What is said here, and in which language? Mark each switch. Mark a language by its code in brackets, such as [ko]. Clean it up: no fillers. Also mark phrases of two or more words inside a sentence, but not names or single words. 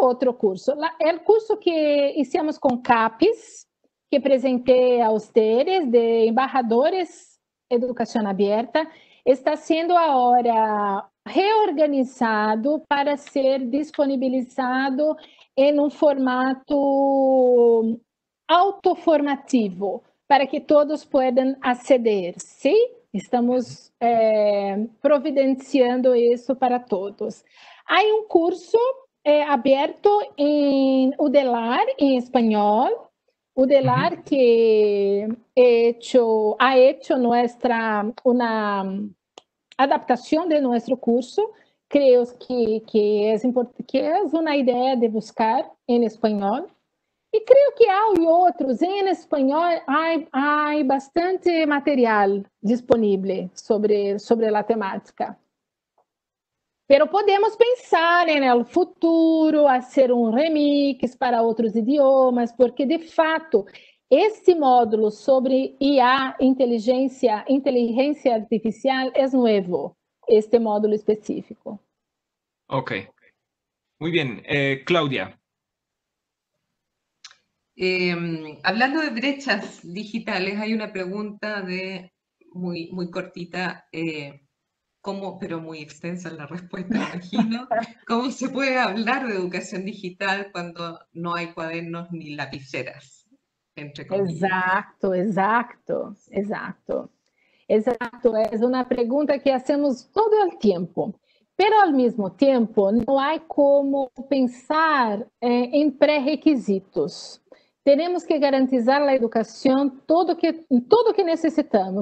[pt] outro curso, é o curso que hicimos com CAPES, que apresentei a vocês, de Embajadores Educação Aberta, está sendo agora reorganizado para ser disponibilizado em um formato autoformativo, para que todos possam aceder, sim? Estamos providenciando isso para todos. Há um curso aberto em UDELAR, em espanhol, UDELAR que [es] ha hecho [pt] uma adaptação de nosso curso. Creio que é uma ideia de buscar em espanhol. E creio que há outros. Em espanhol, há bastante material disponível sobre a temática. Pero podemos pensar no futuro, fazer remix para outros idiomas, porque, de fato, este módulo sobre IA, inteligência artificial, é novo, este módulo específico. [es] Ok, muy bien. Claudia. Hablando de brechas digitales, hay una pregunta muy, muy cortita, pero muy extensa la respuesta, imagino. ¿Cómo se puede hablar de educación digital cuando no hay cuadernos ni lapiceras? Entre comillas. [pt] Exato. É uma pergunta que hacemos todo o tempo. Pero, ao mesmo tempo, não há como pensar em pré-requisitos. Temos que garantizar a educação tudo que necessitamos.